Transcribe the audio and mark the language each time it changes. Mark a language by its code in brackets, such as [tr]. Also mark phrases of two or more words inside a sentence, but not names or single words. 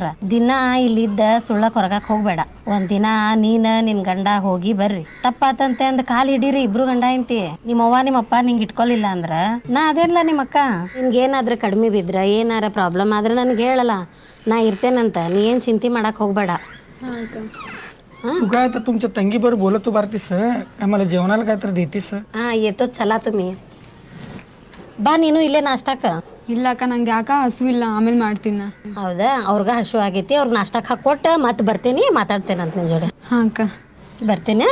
[kn] ದಿನ ಇಲ್ಲಿದ್ದ ಸುಳ್ಳಕ್ ಹೊರಗಕ್ ಹೋಗ್ಬೇಡ. ಒಂದ್ ದಿನ ನೀನ ನಿನ್ ಗಂಡ ಹೋಗಿ ಬರ್ರಿ. ತಪ್ಪಾತಂತೆ ಅಂದ್ ಕಾಲ್ ಹಿಡೀರಿ ಇಬ್ರು ಗಂಡ ಇಂತಿ. ನಿಮ್ಮವ್ವ ನಿಮ್ಮಪ್ಪ ನಿಂಗೆ ಇಟ್ಕೊಲಿಲ್ಲ ಅಂದ್ರ ನಾ ಅದೇನ್ಲ ನಿಮ್ಮಕ್ಕ. ನಿನ್ಗೇನಾದ್ರ ಕಡಿಮೆ ಬಿದ್ರ ಏನಾರ ಪ್ರಾಬ್ಲಮ್ ಆದ್ರೆ ನನ್ಗೆ ಹೇಳಲ್ಲ, ನಾ ಇರ್ತೇನಂತ. ನೀ ಏನ್ ಚಿಂತೆ ಮಾಡಕ್ ಹೋಗ್ಬೇಡ. [mr] तू काय आता तुमच्या तंगीबरोबर बोलत तू भारतीस आम्हाला जेवणाला काय तर देतीस. ಹಾ येतो चला तुम्ही. [kn] ಬಾ ನೀನು ಇಲ್ಲೇ ನಾಷ್ಟಾಕ. ಇಲ್ಲ ಅಕ್ಕ ನಂಗೆ ಯಾಕ ಹಸುವಿಲ್ಲ, ಆಮೇಲೆ ಮಾಡ್ತೀನಿ. ಹೌದಾ, ಅವ್ರಿಗೆ ಹಸು ಆಗೈತಿ. ಅವ್ರಿಗೆ ನಾಷ್ಟಕ್ಕೆ ಹಾಕೊಟ್ಟು ಮತ್ತೆ ಬರ್ತೀನಿ, ಮಾತಾಡ್ತೇನಂತ ನಿನ್ನ ಜೋಡಿ. ಹಾಂ ಅಕ್ಕ ಬರ್ತೇನೆ.